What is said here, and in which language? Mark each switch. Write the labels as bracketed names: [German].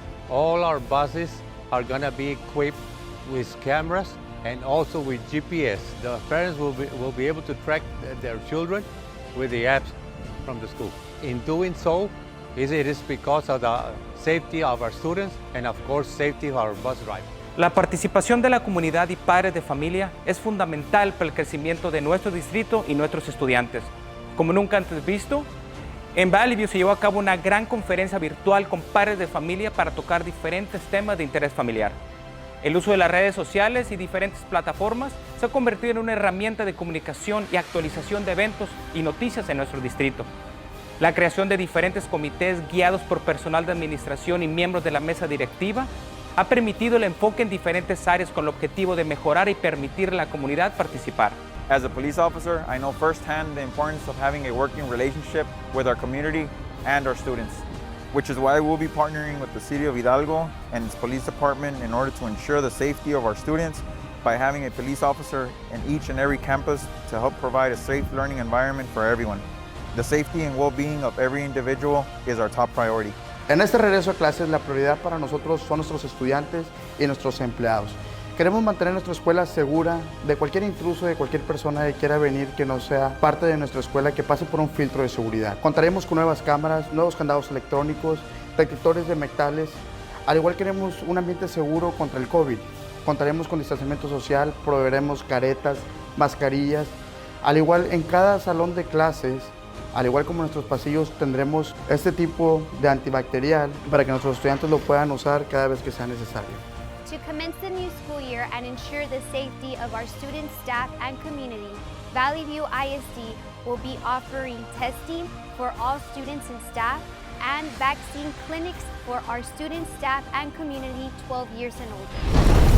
[English] All our buses are gonna be equipped with cameras and also with GPS. The parents will be able to track their children with the apps from the school. In doing so, it is because of the safety of our students and of course safety of our bus drivers. [Spanish] La participación de la comunidad y padres de familia es fundamental para el crecimiento de nuestro distrito y nuestros estudiantes. Como nunca antes visto, en Valley View se llevó a cabo una gran conferencia virtual con padres de familia para tocar diferentes temas de interés familiar. El uso de las redes sociales y diferentes plataformas se ha convertido en una herramienta de comunicación y actualización de eventos y noticias en nuestro distrito. La creación de diferentes comités guiados por personal de administración y miembros de la mesa directiva ha permitido el enfoque en diferentes áreas con el objetivo de mejorar y permitir a la comunidad participar. [English] As a police officer, I know firsthand the importance of having a working relationship with our community and our students, which is why we'll be partnering with the City of Hidalgo and its police department in order to ensure the safety of our students by having a police officer in each and every campus to help provide a safe learning environment for everyone. The safety and well-being of every individual is our top priority. [Spanish] En este regreso a clases, la prioridad para nosotros son nuestros estudiantes y nuestros empleados. Queremos mantener nuestra escuela segura de cualquier intruso, de cualquier persona que quiera venir que no sea parte de nuestra escuela, que pase por un filtro de seguridad. Contaremos con nuevas cámaras, nuevos candados electrónicos, detectores de metales. Al igual queremos un ambiente seguro contra el COVID. Contaremos con distanciamiento social, proveeremos caretas, mascarillas. Al igual en cada salón de clases, al igual como en nuestros pasillos, tendremos este tipo de antibacterial para que nuestros estudiantes lo puedan usar cada vez que sea necesario. [English] To commence the new school year and ensure the safety of our students, staff, and community, Valley View ISD will be offering testing for all students and staff and vaccine clinics for our students, staff, and community 12 years and older.